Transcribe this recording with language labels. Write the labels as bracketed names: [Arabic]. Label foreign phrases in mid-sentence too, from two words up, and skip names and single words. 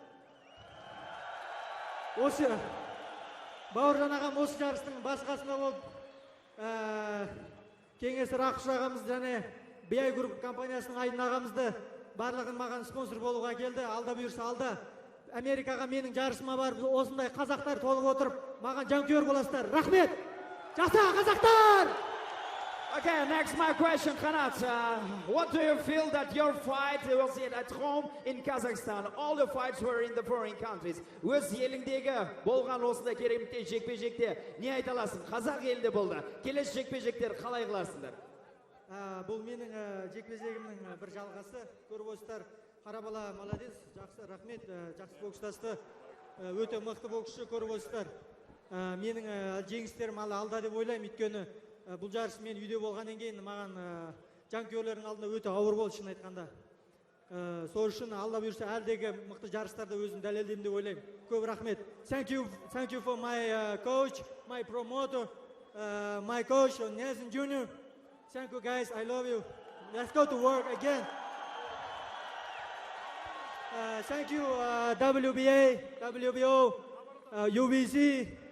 [Kazakh] Осы Бауыржан ағам осы жарыстың басқасында болып, Кеңесі Рақыш ағамыз және BI Group компаниясының Айдын ағамызды барлығын маған спонсор болуға келді. Алда бұйырса алда Америкаға менің жарысыма барып, осындай қазақтар толып отырып, маған жанкүйер боласыздар. Рахмет! Жаса қазақтар! [English] Okay, next my question, Kanat. What do you feel that your fight was at home in Kazakhstan? All the fights were in the foreign countries. [Kazakh] Өз еліңдегі болған осындай керемет жекпе-жекте не айта аласың? Қазақ елінде болды. Келесі жекпе-жектер қалай қыласыңдар? Бұл менің жекпе-жегімнің бір жалғасы. Көріп отырсыздар, Қарабала молодец, жақсы, рахмет, жақсы бокстасты. Өте мықты боксшы көріп отырсыздар. Менің жеңістерім алда деп ойлаймын, өйткені бұл жарыс мен үйде болғаннан кейін маған жанкүйерлердің алдында өте ауыр болды, шын айтқанда. Сол үшін алла бұйырса әлдегі мықты жарыстарда өзім дәлелдеймін деп ойлаймын. Көп рахмет. [English] Thank you for my coach, my promoter, my coach Nelson Jr. Thank you guys, I love you. Let's go to work again. Thank you WBA, WBO, UBC.